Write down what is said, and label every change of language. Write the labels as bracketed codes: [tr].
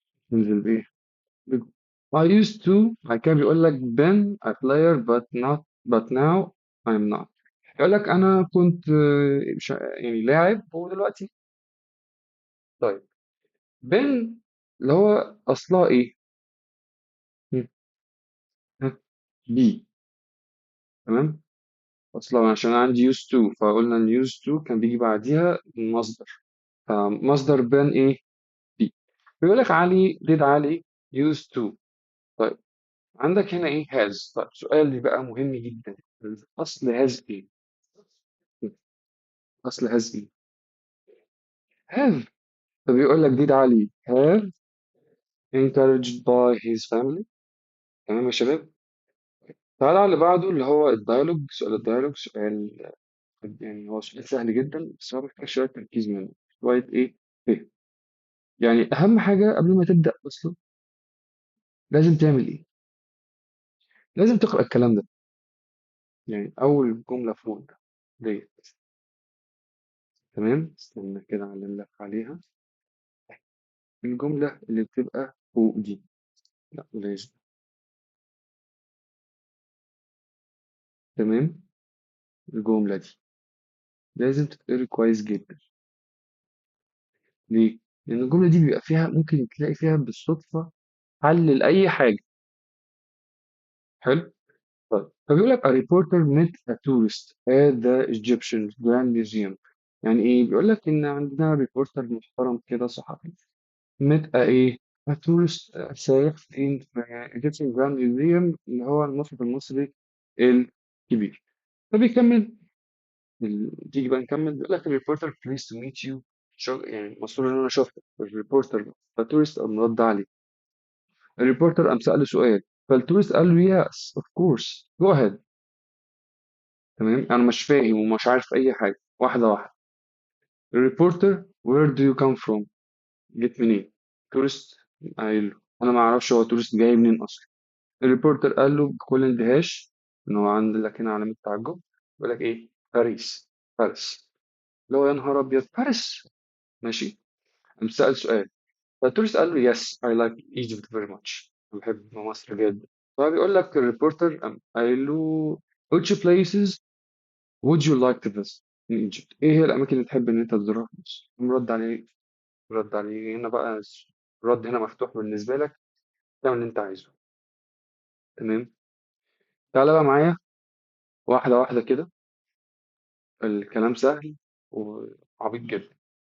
[ar] تنزل بإيه؟ [en] I used to. [ar] بعد كده بيقول لك [en] been a player but now I'm not. [ar] يقول لك أنا كنت يعني لاعب هو دلوقتي. طيب been اللي هو أصلها إيه؟ م- ها، be. تمام. أصلا عشان عندي used to، فقلنا إن used to كان بيجي بعديها مصدر، فمصدر been إيه؟ be. بيقول لك علي did علي used to. طيب عندك هنا إيه؟ has. طيب سؤال بقى مهم جدا. أصل has إيه؟ أصل has إيه؟ have. فبيقول لك ديد علي [en] have encouraged by his family. [ar] تمام يا شباب. تعالى على اللي بعده اللي هو الديالوج. سؤال الديالوج سؤال يعني هو سؤال سهل جدا، بس هو محتاج شوية تركيز منه. شوية إيه؟ فهم. يعني أهم حاجة قبل ما تبدأ أصلا لازم تعمل إيه؟ لازم تقرأ الكلام ده. يعني أول جملة فوق ده ديت. تمام. استنى كده أعلم لك عليها. الجملة اللي بتبقى فوق دي لا لازم. تمام. الجملة دي لازم تتقري كويس جدا. ليه؟ لأن الجملة دي بيبقى فيها ممكن تلاقي فيها بالصدفة حل لأي حاجة. حلو؟ طيب فبيقول لك [en] a reporter met a tourist at the Egyptian Grand Museum. [ar] يعني إيه؟ بيقول لك إن عندنا ريبورتر محترم كده صحفي met a إيه؟ a tourist سايح فين؟ في Egyptian Grand Museum اللي هو المتحف المصري الكبير. فبيكمل تيجي بقى نكمل بيقول لك الريبورتر [en] pleased to meet you. [ar] يعني مسؤول ان انا شفته الريبورتر فالتورست قام رد عليه. الريبورتر قام سأله سؤال فالتورست قال له [en] yes of course go ahead. [ar] تمام انا مش فاهم ومش عارف اي حاجه واحده واحده. [en] الريبورتر where do you come from. [ar] جيت منين. تورست قايل له انا ما اعرفش هو تورست جاي منين اصلا. الريبورتر قال له بكل اندهاش ان هو عندك هنا علامه تعجب. بيقول لك ايه باريس. باريس. اللي هو يا نهار ابيض باريس. ماشي. قام سأل سؤال فالتورست قال له [en] yes I like Egypt very much. [ar] أنا بحب مصر جدا. فبيقول لك الريبورتر قام قايل له [en] which places would you like to visit in Egypt. [ar] ايه هي الاماكن اللي تحب ان انت تزورها في مصر. قام رد عليه هنا بقى. الرد هنا مفتوح بالنسبه لك تعمل اللي انت عايزه. تمام. تعالى بقى معايا واحده واحده كده. الكلام سهل وعبيط جدا.